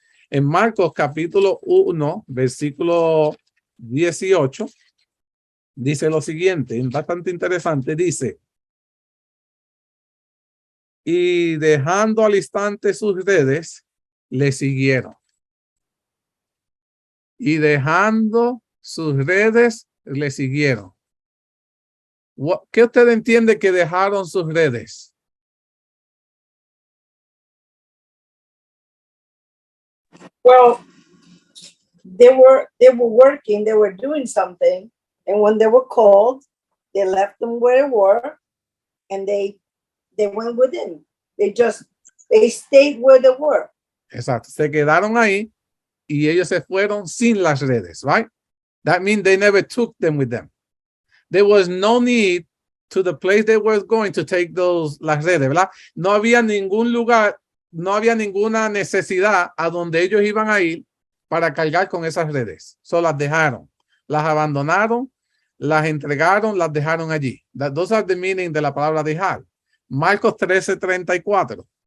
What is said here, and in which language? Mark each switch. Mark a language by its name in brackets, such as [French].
[Spanish] En Marcos capítulo 1, versículo 18, dice lo siguiente, bastante interesante, dice: y dejando al instante sus redes, le siguieron. Y dejando sus redes, le siguieron. ¿Qué usted entiende que dejaron sus redes? [English] Well, they were working, they were doing something, and when they were called, they left them where they were, and they went with him. They stayed where they were. [Spanish] Exacto, se quedaron ahí y ellos se fueron sin las redes, right? [English] That means they never took them with them. There was no need to the place they were going to take [Spanish] las redes, ¿verdad? No había ningún lugar, no había ninguna necesidad a donde ellos iban a ir para cargar con esas redes. Solo las dejaron, las abandonaron, las entregaron, las dejaron allí. [English] Those are the meaning [Spanish] de la palabra dejar. [English] Marcos 13:34.